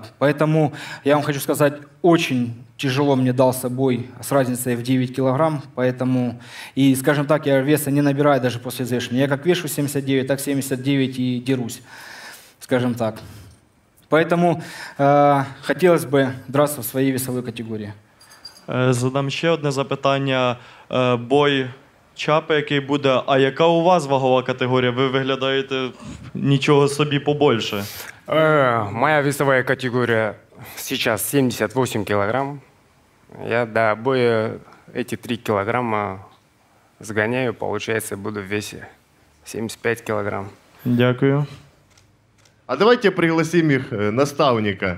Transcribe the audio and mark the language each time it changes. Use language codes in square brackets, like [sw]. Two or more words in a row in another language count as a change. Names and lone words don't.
[ru] Поэтому я вам хочу сказать, очень тяжело мне дался бой с разницей в 9 килограмм, поэтому, и, скажем так, я веса не набираю даже после взвешивания. Я как вешу 79, так 79 и дерусь, скажем так. Поэтому хотелось бы драться в своей весовой категории. [uk] Задам ще одне запитання. Бой Чапи, який буде, а яка у вас вагова категорія? Ви виглядаєте нічого собі побольше. [ru] Моя весовая категория сейчас 78 килограмм. Я до боя эти 3 килограмма сгоняю, получается, буду в весе 75 килограмм. [uk] Дякую. [ru] А давайте пригласим их наставника.